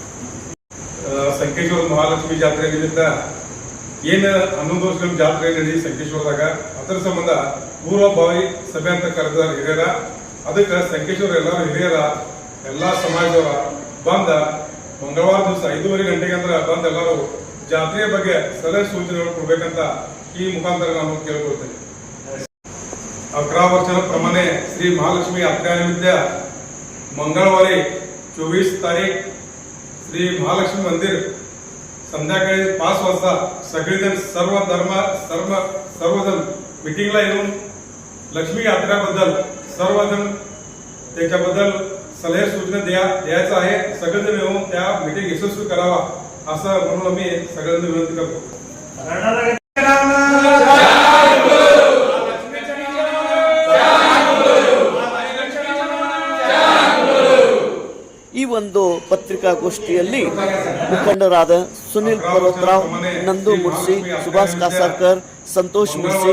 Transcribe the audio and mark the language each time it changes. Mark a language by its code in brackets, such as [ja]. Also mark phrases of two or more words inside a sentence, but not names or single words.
[kn] ಸಂಕೇಶ್ವರ ಮಹಾಲಕ್ಷ್ಮಿ ಜಾತ್ರೆ ನಿಮಿತ್ತ ಏನು 11 ವರ್ಷ ಜಾತ್ರೆ ನಡಿ ಸಂಕೇಶ್ವರದಾಗ, ಅದರ ಸಂಬಂಧ ಪೂರ್ವಭಾವಿ ಸಭೆ ಅಂತ ಕರೆದ ಹಿರಿಯರ, ಅದಕ್ಕೆ ಸಂಕೇಶ್ವರ ಎಲ್ಲರೂ ಹಿರಿಯರ ಎಲ್ಲಾ ಸಮಾಜದವರ ಬಂದ ಮಂಗಳವಾರ ದಿವಸ 5:30 ಗಂಟೆಗೆ ಅಂದ್ರೆ ಬಂದ ಎಲ್ಲರೂ ಜಾತ್ರೆಯ ಬಗ್ಗೆ ಸಲಹೆ ಸೂಚನೆಗಳು ಕೊಡ್ಬೇಕಂತ ಈ ಮುಖಾಂತರ ನಾನು ಕೇಳ್ಕೊಳ್ತೇನೆ. [mr] 11 ವರ್ಷದ ಪ್ರಮಾणे श्री महालक्ष्मी यात्रा निमित्त मंगळवारी 24 तारीख श्री महालक्ष्मी मंदिर संध्याकाळी 5 वाजता सगळेजण सर्वजण मिटिंगला येऊन लक्ष्मी यात्रेबद्दल सर्वजण त्याच्याबद्दल सल्हे सूचना द्यायचं आहे. सगळेजण येऊन त्या मिटिंग यशस्वी करावा असं म्हणून आम्ही सगळ्यांना विनंती करतो. [kn] ಈ ಒಂದು ಪತ್ರಿಕಾಗೋಷ್ಠಿಯಲ್ಲಿ ಮುಖಂಡರಾದ ಸುನಿಲ್ ಪರ್ವತರಾವ್, ನಂದು ಮುರ್ಸಿ, ಸುಭಾಷ್ ಕಾಸಾರ್ಕರ್, ಸಂತೋಷ್ ಮುರ್ಸಿ,